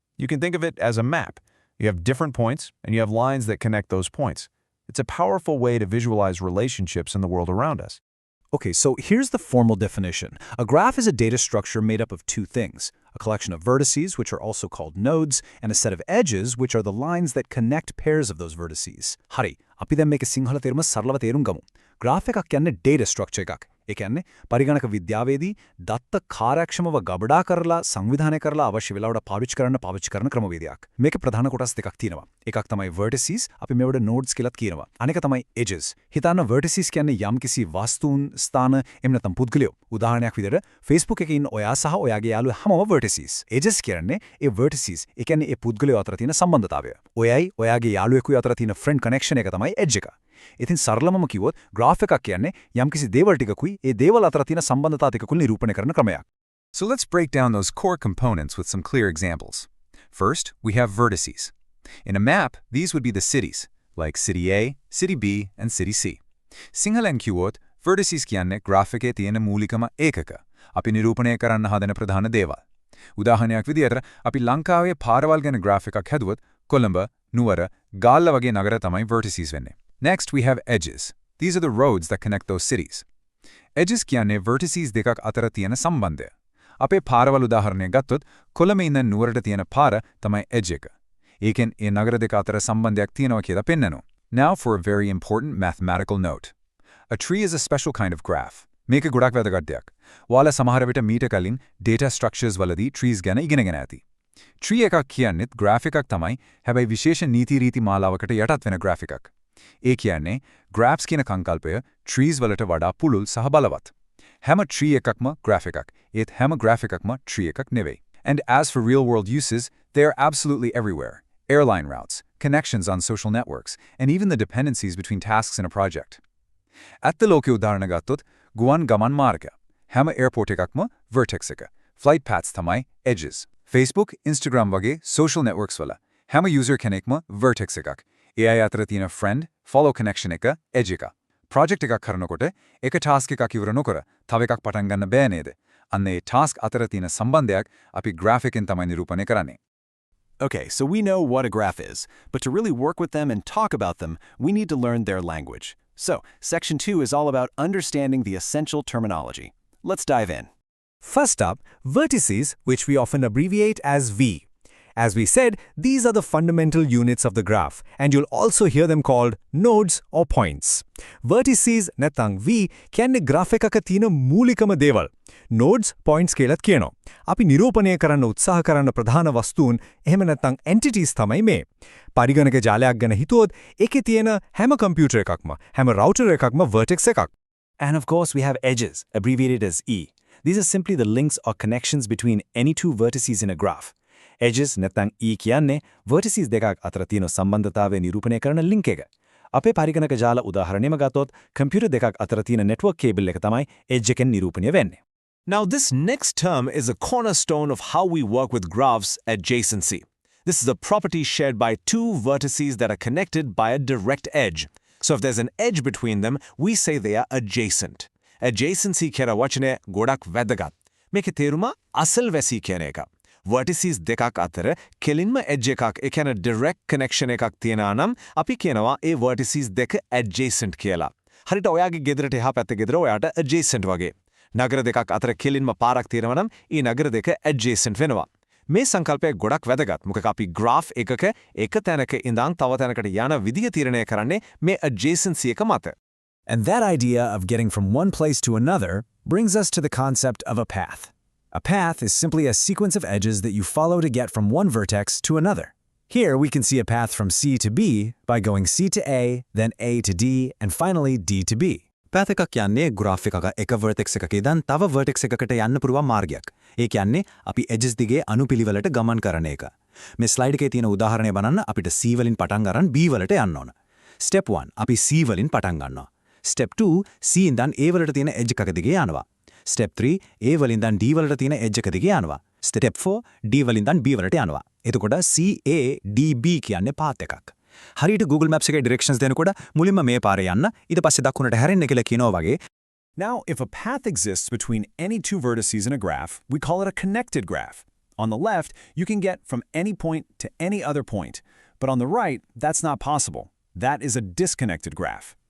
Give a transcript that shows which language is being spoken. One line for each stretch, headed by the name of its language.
English: You can think of it as a map. You have different points, and you have lines that connect those points. It's a powerful way to visualize relationships in the world around us. Okay, so here's the formal definition. A graph is a data structure made up of two things, a collection of vertices, which are also called nodes, and a set of edges, which are the lines that connect pairs of those vertices.
Sinhala: Hari, අපි දැන් මේක සිංහල තේරුම සරලව තේරුම් ගමු. graph එකක් කියන්නේ data structure එකක්. ඒ කියන්නේ පරිගණක විද්‍යාවේදී දත්ත කාර්යක්ෂමව ගබඩා කරලා සංවිධානය කරලා අවශ්‍ය වෙලාවට පාවිච්චි කරන ක්‍රමවේදයක්. මේකේ ප්‍රධාන කොටස් දෙකක් තියෙනවා. එකක් තමයි vertices, අපි මේවට nodes කියලාත් කියනවා. අනෙක තමයි edges. හිතන්න vertices කියන්නේ යම්කිසි වස්තුන්, ස්ථාන, එහෙම නැත්නම් පුද්ගලයෝ. උදාහරණයක් විදිහට Facebook එකේ ඉන්න ඔයා සහ ඔයාගේ යාළුවා හැමෝම vertices. Edges කියන්නේ ඒ vertices. ඒ කියන්නේ ඒ පුද්ගලයෝ අතර තියෙන සම්බන්ධතාවය. ඔයයි ඔයාගේ යාළුවෙකුයි අතර තියෙන friend connection එක තමයි edge එක. ඉතින් සරලවම කිව්වොත් graph එකක් කියන්නේ යම්කිසි දේවල් ටිකකුයි ඒ දේවල් අතර තියෙන සම්බන්ධතා ටිකකුයි නිරූපණය කරන ක්‍රමයක්.
English: So let's break down those core components with some clear examples. First, we have vertices. In a map, these would be the cities, like City A, City B, and City C.
Sinhala: Singhalen කිව්වොත් vertices කියන්නේ graph එකේ තියෙන මූලිකම ඒකක. අපි නිරූපණය කරන්න හදන ප්‍රධාන දේවල්. උදාහරණයක් විදියට අපි ලංකාවේ පාරවල් ගැන graph එකක් හැදුවොත් කොළඹ, නුවර, ගාල්ල වගේ නගර තමයි vertices වෙන්නේ.
English: Next, we have edges. These are the roads that connect those cities.
Sinhala: Edges කියන්නේ vertices දෙකක් අතර තියෙන සම්බන්ධය. අපේ පාරවල් උදාහරණයක් ගත්තොත් කොළඹ ඉඳන් නුවරට තියෙන පාර තමයි edge එක. ඒකෙන් ඒ නගර දෙක අතර සම්බන්ධයක් තියෙනවා කියලා පෙන්නනවා.
English: Now for a very important mathematical note. A tree is a special kind of graph.
Sinhala: මේක ගොඩක් වැදගත් දෙයක්. ඔයාලා සමහර විට මීට කලින් data structures වලදී trees ගැන ඉගෙනගෙන ඇති. Tree එකක් කියන්නේත් graph එකක් තමයි. හැබැයි විශේෂ නීති රීති මාලාවකට යටත් වෙන graph එකක්. ඒ කියන්නේ graphs කියන සංකල්පය trees වලට වඩා පුළුල් සහ බලවත්. හැම tree එකක්ම graph එකක්. ඒත් හැම graph එකක්ම tree එකක් නෙවෙයි.
English: And as for real-world uses, they are absolutely everywhere. Airline routes, connections on social networks, and even the dependencies between tasks in a project.
Sinhala: ඇත්ත ලෝකයේ උදාහරණ ගත්තොත් ගුවන් ගමන් මාර්ග. හැම airport එකක්ම vertex එක. Flight paths තමයි edges. Facebook, Instagram වගේ social networks වල හැම user කෙනෙක්ම vertex එකක්. AI අතර තියෙන friend, follow connection එක edge එක. project එකක් කරනකොට එක task එකක් ඉවර නොකර තව එකක් පටන් ගන්න බෑ නේද? අන්න ඒ task අතර තියෙන සම්බන්ධයක් අපි graph එකෙන් තමයි නිරූපණය කරන්නේ.
English: Okay, so we know what a graph is, but to really work with them and talk about them, we need to learn their language. So, section 2 is all about understanding the essential terminology. Let's dive in. First up, vertices, which we often abbreviate as V. As we said, these are the fundamental units of the graph, and you'll also hear them called nodes or points.
Sinhala: Vertices නැත්නම් V කියන්නේ graph එකක තියෙන මූලිකම දේවල්. Nodes, points කියලාත් කියනවා. අපි නිරූපණය කරන්න උත්සාහ කරන ප්‍රධාන වස්තුන් එහෙම නැත්නම් entities තමයි මේ. පරිගණක ජාලයක් ගැන හිතුවොත් ඒකේ තියෙන හැම computer එකක්ම, හැම router එකක්ම vertex එකක්.
English: And of course, we have edges, abbreviated as E. These are simply the links or connections between any two vertices in a graph.
Sinhala: Edges නැත්නම් E කියන්නේ vertices දෙකක් අතර තියෙන සම්බන්ධතාවය නිරූපණය කරන link එක. අපේ පරිගණක ජාල උදාහරණයම ගත්තොත් computer දෙකක් අතර තියෙන network cable එක තමයි edge එකෙන් නිරූපණය වෙන්නේ.
English: Now, this next term is a cornerstone of how we work with graphs, adjacency. This is a property shared by two vertices that are connected by a direct edge. So if there's an edge between them, we say they are adjacent.
Sinhala: Adjacency කියන වචනේ ගොඩක් වැදගත්. මේකේ තේරුම අසල්වැසි කියන එක. vertices දෙකක් අතර කෙලින්ම edge එකක් ඒ කියන්නේ direct connection එකක් තියෙනවා නම් අපි කියනවා ඒ vertices දෙක adjacent කියලා. හරියට ඔයාගේ ගෙදරට එහා පැත්තේ ගෙදර ඔයාට adjacent වගේ. නගර දෙකක් අතර කෙලින්ම පාරක් තියෙනවා නම් ඊ නගර දෙක adjacent වෙනවා. මේ සංකල්පය ගොඩක් වැදගත්. මොකද අපි graph එකක එක තැනක ඉඳන් තව තැනකට යන විදිය තීරණය කරන්නේ මේ adjacency එක මත.
English: And that idea of getting from one place to another brings us to the concept of a path. A path is simply a sequence of edges that you follow to get from one vertex to another. Here we can see a path from C to B by going C to A, then A to D, and finally D to B.
Sinhala: path එකක් කියන්නේ graph එකක එක vertex එකක ඉඳන් තව vertex එකකට යන්න පුරුවන් මාර්ගයක්. ඒ කියන්නේ අපි edges දිගේ අනුපිළිවෙලට ගමන් කරන එක. මේ slide එකේ තියෙන උදාහරණය බලන්න අපිට C වලින් පටන් ගන්න B වලට යන්න ඕන. Step 1 අපි C වලින් පටන් ගන්නවා. Step 2 C ඉඳන් A වලට තියෙන edge එකක දිගේ යනවා. Step 3 A වලින් ඉඳන් D වලට තියෙන edge එක දිගේ යනවා. Step 4 D වලින් ඉඳන් B වලට යනවා. එතකොට CA DB කියන්නේ path එකක්. හරියට Google Maps එකේ directions දෙනකොට මුලින්ම මේ පාරේ යන්න ඊට පස්සේ දකුණට හැරෙන්න කියලා කියනවා වගේ.
English: Now, if a path exists between any two vertices in a graph, we call it a connected graph. On the left, you can get from any point to any other point. But on the right, that's not possible. That is a disconnected graph.